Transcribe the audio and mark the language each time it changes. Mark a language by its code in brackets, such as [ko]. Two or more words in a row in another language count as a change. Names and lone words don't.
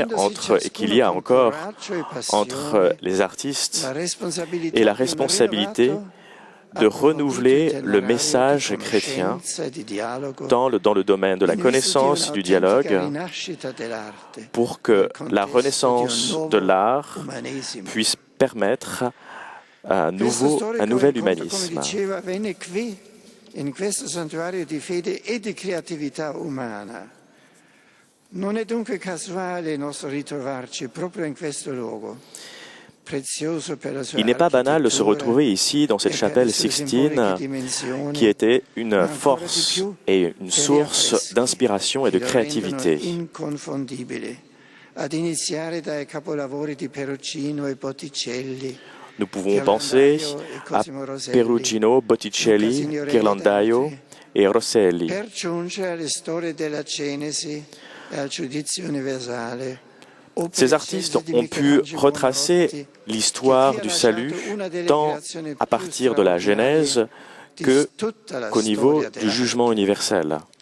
[fr] et qu'il y a encore entre les artistes et la responsabilité de renouveler le message chrétien dans le domaine de la connaissance et du dialogue pour que la renaissance de l'art puisse permettre un nouvel humanisme. [it] In questo santuario di fede e di creatività umana. Non è dunque casuale il nostro ritrovarci proprio in questo luogo. [fr] Il n'est pas banal de se retrouver ici dans cette chapelle Sixtine qui était une force et une source d'inspiration et de créativité. [it] Ad iniziare dai capolavori di Perugino e Botticelli. [fr] Nous pouvons penser à Perugino, Botticelli, Ghirlandaio et Rosselli. Ces artistes ont pu retracer l'histoire du salut tant à partir de la Genèse qu'au niveau du jugement universel.